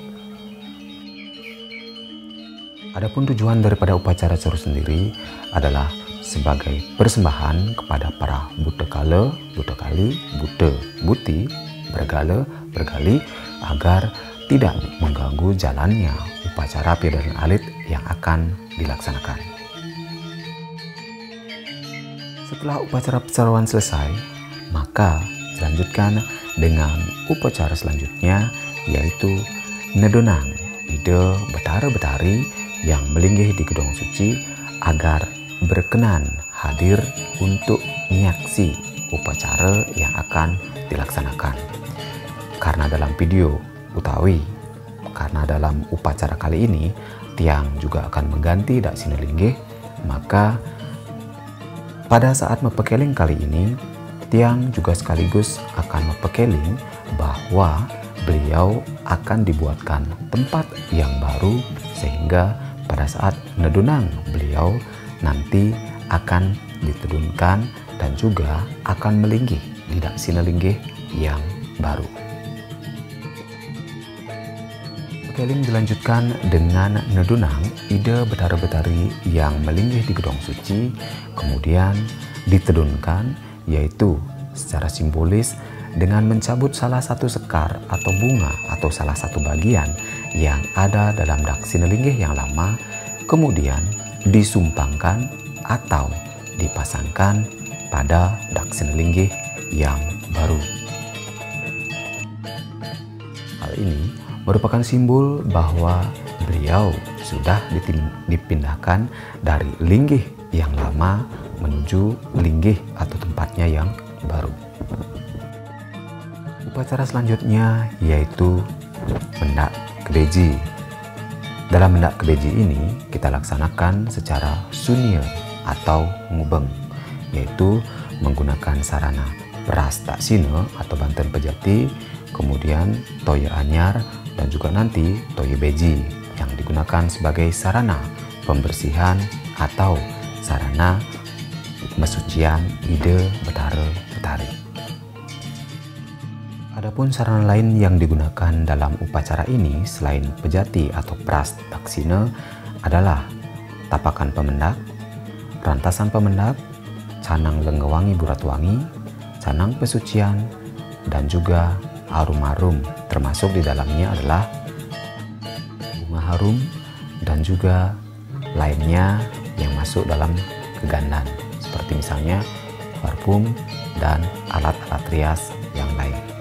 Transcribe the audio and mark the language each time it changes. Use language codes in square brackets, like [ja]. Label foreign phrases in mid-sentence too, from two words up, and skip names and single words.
[id] Adapun tujuan daripada upacara caru sendiri adalah sebagai persembahan kepada para buta kala, buta kali, buta, buti, bergala, bergali agar tidak mengganggu jalannya upacara piodalan alit yang akan dilaksanakan. Setelah upacara pecaruan selesai, maka dilanjutkan dengan upacara selanjutnya, yaitu nedonang ide betara-betari yang melinggih di Gedong Suci agar berkenan hadir untuk menyaksi upacara yang akan dilaksanakan. Karena dalam video utawi, karena dalam upacara kali ini tiang juga akan mengganti dak sini linggih, maka Pada saat mepekeling kali ini, Tiang juga sekaligus akan mepekeling bahwa beliau akan dibuatkan tempat yang baru, sehingga pada saat nedunang beliau nanti akan ditedunkan dan juga akan melinggih di daksina linggih yang baru. Pekeling dilanjutkan dengan nedunang ide betara-betari yang melinggih di gedong suci, kemudian ditedunkan, yaitu secara simbolis dengan mencabut salah satu sekar atau bunga atau salah satu bagian yang ada dalam daksina linggih yang lama, kemudian disumpangkan atau dipasangkan pada daksina linggih yang baru. Hal ini merupakan simbol bahwa beliau sudah dipindahkan dari linggih yang lama menuju linggih atau tempatnya yang baru. Upacara selanjutnya yaitu mendak kebeji. Dalam mendak kebeji ini kita laksanakan secara sunil atau ngubeng, yaitu menggunakan sarana peras taksina atau banten pejati, kemudian [ban] toya anyar, [id] dan juga nanti [ban] toya beji [id] yang digunakan sebagai sarana pembersihan atau sarana mesucian ide betara-betari. Adapun sarana lain yang digunakan dalam upacara ini selain pejati atau pras taksina adalah tapakan pemendak, rantasan pemendak, canang lenggewangi buratwangi, canang pesucian, dan juga harum-harum, termasuk di dalamnya adalah bunga harum dan juga lainnya yang masuk dalam kegandan, seperti misalnya parfum dan alat-alat rias yang lain.